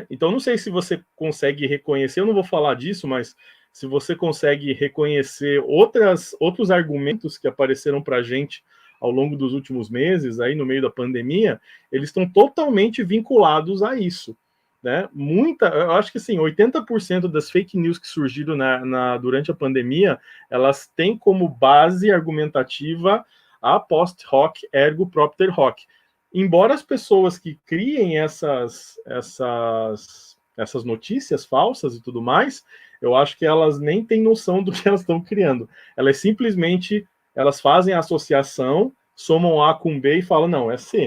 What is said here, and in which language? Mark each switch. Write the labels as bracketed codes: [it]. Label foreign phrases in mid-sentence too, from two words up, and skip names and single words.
[pt] Então, não sei se você consegue reconhecer, eu não vou falar disso, mas se você consegue reconhecer outros argumentos que apareceram para a gente ao longo dos últimos meses, aí no meio da pandemia, eles estão totalmente vinculados a isso. Né? Eu acho que assim, 80% das [en] fake news [pt] que surgiram durante a pandemia, elas têm como base argumentativa a [la] post hoc ergo propter hoc. [pt] Embora as pessoas que criem essas notícias falsas e tudo mais, eu acho que elas nem têm noção do que elas estão criando. Elas simplesmente fazem a associação, somam A com B e falam, não, é C.